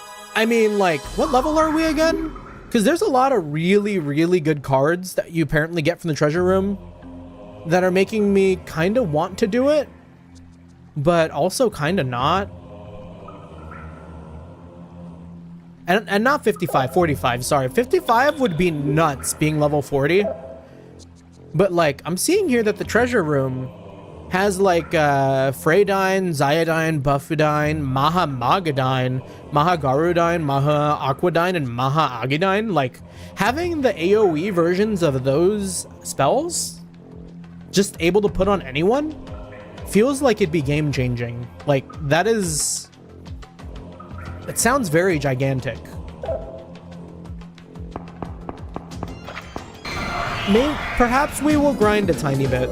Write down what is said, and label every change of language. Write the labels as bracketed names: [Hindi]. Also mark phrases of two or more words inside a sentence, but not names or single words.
[English] I mean, like, what level are we again? Because there's a lot of really, really good cards that you apparently get from the treasure room that are making me kind of want to do it, but also kind of not. And not 55, 45, sorry. 55 would be nuts being level 40. But like, I'm seeing here that the treasure room has like Freydine, Zyodine, Buffudine, Maha Magadine, Maha Garudine, Maha Aquadine, and Maha Agidine. Like, having the AoE versions of those spells just able to put on anyone feels like it'd be game changing. Like, that is... It sounds very gigantic. Perhaps we will grind a tiny bit.